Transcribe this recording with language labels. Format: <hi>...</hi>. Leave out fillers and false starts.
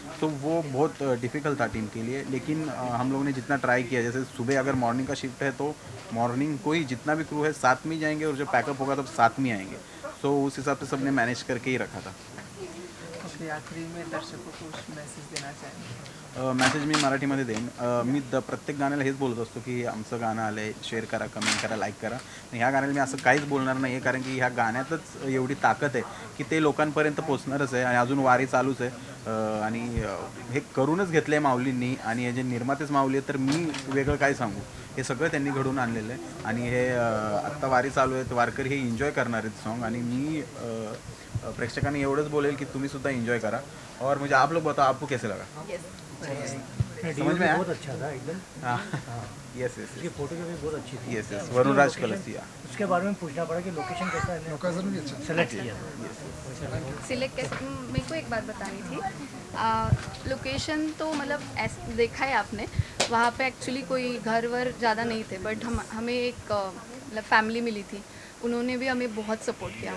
<hi>तो वो बहुत डिफ़िकल्ट था टीम के लिए। लेकिन हम लोगों ने जितना ट्राई किया, जैसे सुबह अगर मॉर्निंग का शिफ्ट है तो मॉर्निंग को ही जितना भी क्रू है साथ में ही जाएंगे, और जब पैकअप होगा तब साथ में आएंगे। सो उस हिसाब से सबने मैनेज करके ही रखा था। ओके, आखरी में दर्शकों को कुछ मैसेज देना चाहेंगे?</hi> <mr>मॅसेज मी मराठीमध्ये देईन. मी प्रत्येक गाण्याला हेच बोलत असतो की आमचं गाणं आलं आहे, शेअर करा, कमेंट करा, लाईक करा. आणि ह्या गाण्याला मी असं काहीच बोलणार नाही आहे, कारण की ह्या गाण्यातच एवढी ताकद आहे की ते लोकांपर्यंत पोचणारच आहे. आणि अजून वारी चालूच आहे. आणि हे करूनच घेतलं आहे माऊलींनी, आणि हे जे निर्मातेच माऊली आहेत, तर मी वेगळं काय सांगू. हे सगळं त्यांनी घडून आणलेलं आहे. आणि हे आत्ता वारी चालू आहे, तर वारकरी हे एन्जॉय करणार आहेत सॉन्ग. आणि मी प्रेक्षकांनी एवढंच बोलेल की तुम्ही सुद्धा एन्जॉय करा.</mr> <hi>और मुझे आप लोग बताओ आपको कैसे लगा? समझ में आया? बहुत अच्छा था एकदम।</hi> <en>yes yes</en> <hi>उसकी फोटो भी बहुत अच्छी थी।</hi> <en>Yes yes Varun Raj Kalsia.</en> <hi>उसके बारे में पूछना पड़ा कि लोकेशन कैसा है, सेलेक्ट किया था। सिलेक्ट कैसे, मेरे को एक बात बतानी थी। लोकेशन तो मतलब ऐसे देखा है आपने, वहाँ पे एक्चुअली कोई घर वर ज़्यादा नहीं थे, बट हमें एक मतलब फैमिली मिली थी, उन्होंने भी हमें बहुत सपोर्ट किया।</hi>